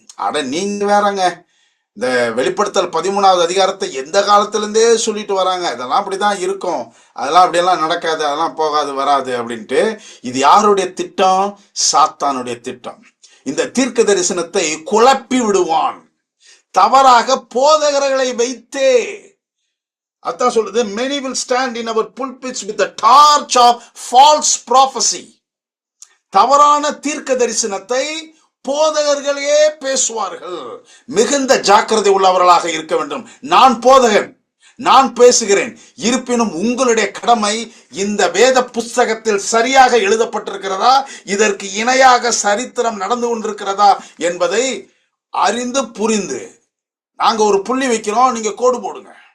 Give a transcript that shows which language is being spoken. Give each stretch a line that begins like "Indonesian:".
Tamil: அட நீங்க வேறங்க, இந்த வெளிப்படுத்தல் 13வது அதிகாரத்தை எந்த காலத்திலிருந்தே சொல்லிட்டு வராங்க, இதெல்லாம் அப்படிதான் இருக்கும், அதெல்லாம் அப்படியெல்லாம் நடக்காது, அதெல்லாம் போகாது வராது அப்படின்ட்டு. இது யாருடைய திட்டம்? சாத்தானுடைய திட்டம். இந்த தீர்க்க தரிசனத்தை குழப்பி விடுவான், தவறாக போதகர்களை வைத்தே. அதான் சொல்லுது,
English: many will stand in our pulpits with the torch of false prophecy.
Tamil: தவறான தீர்க்க தரிசனத்தை போதகர்களே பேசுவார்கள். மிகுந்த ஜாக்கிரதை உள்ளவர்களாக இருக்க வேண்டும். நான் போதகன், நான் பேசுகிறேன். இருப்பினும் உங்களுடைய கடமை, இந்த வேத புஸ்தகத்தில் சரியாக எழுதப்பட்டிருக்கிறதா, இதற்கு இணையாக சரித்திரம் நடந்து கொண்டிருக்கிறதா என்பதை அறிந்து புரிந்து, நாங்க ஒரு புள்ளி வைக்கிறோம், நீங்க கோடு போடுங்க.